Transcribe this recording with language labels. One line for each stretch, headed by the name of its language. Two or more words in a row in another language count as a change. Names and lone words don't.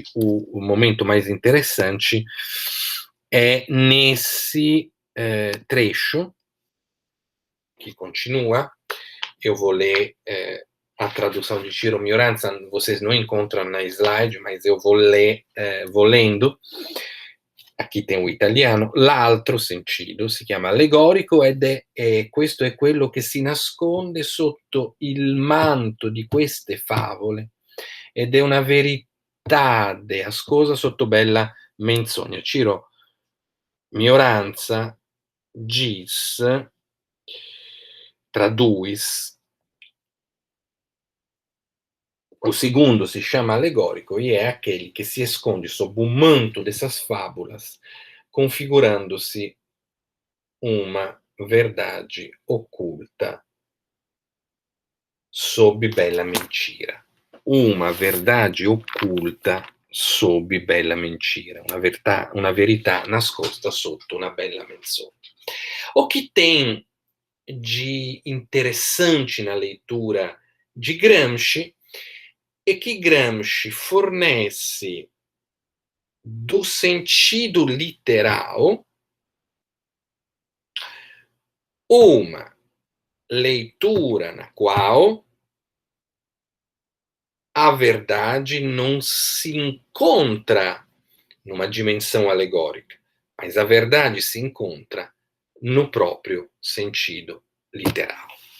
Portuguese: O momento mais interessante é nesse trecho que continua. Eu vou ler a tradução de Ciro Mioranza, vocês não encontram na slide, mas eu vou lendo. Aqui tem o italiano.
Italian: L'altro sentido si chiama allegorico ed questo è quello che si nasconde sotto il manto di queste favole ed è una verità ascosa sotto bella menzogna.
Portuguese: Ciro Mioranza gis traduis. O segundo se chama alegórico e é aquele que se esconde sob o manto dessas fábulas, configurando-se uma verdade oculta sob bella mentira. Uma verdade oculta sob bella mentira.
Italian: Una verità nascosta sotto una bella menzogna.
Portuguese: O que tem de interessante na leitura de Gramsci é que Gramsci fornece do sentido literal uma leitura na qual a verdade não se encontra numa dimensão alegórica, mas a verdade se encontra no próprio sentido literal.